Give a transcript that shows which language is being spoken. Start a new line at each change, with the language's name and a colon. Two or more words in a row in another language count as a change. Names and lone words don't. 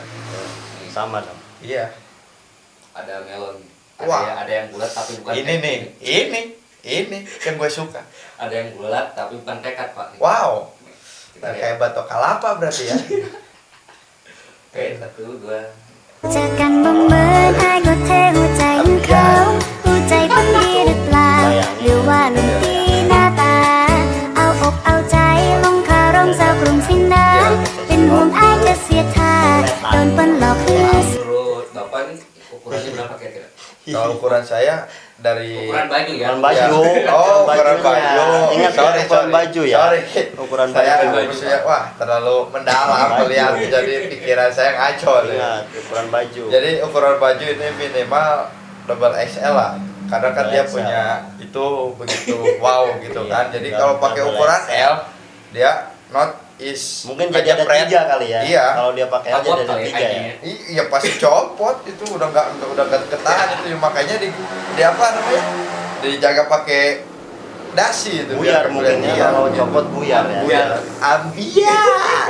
Indonesian: Nih, Sama dong. Iya. ada melon. Wah. Ada yang bulat tapi bukan Ini tekad. nih, ini yang gue suka. Ada yang bulat tapi bukan tekad, Pak. Nih. Wow, Kita lihat. kayak batok kalapa berarti ya. Oke, 1, 2.
Thai: เจอกันบังเอิญอ้ายก็เทหัวใจของเขาหัวใจคนดีหรือเปล่าหรือว่าลุงตีหน้าตา เอาอกเอาใจลงคารมสาวกรุงสินะเป็นห่วงอ้ายจะเสียท่าโดนเปิ้นหลอกคือ
Indonesian: Menurut Bapak nih ukurannya berapa kira-kira? Kalau ukuran saya dari Ukuran baju ya? Ukuran baju. Ya. Oh, ukuran bajunya. baju. Ingat kan ukuran baju ya? Sorry. Ukuran Saya baju. maksudnya wah terlalu mendalam Baju. melihat, jadi pikiran saya ngaco nih. Ingat ukuran baju. Jadi ukuran baju ini minimal double XL lah. Karena kan Double dia XL. punya itu begitu wow gitu Iya, kan. Jadi double kalau pakai ukuran XL. L dia
English: not is
Indonesian: Mungkin jadi ada pret. 3 kali ya. Iya. Kalau dia pakai aja Copot ada kali 3 ya. kakinya. Iya pasti copot itu udah nggak ketahan itu, makanya di apa namanya dijaga pakai dasi itu Buyar biar mungkin ya, iya. kalau copot buyar ya. Buyar ambiar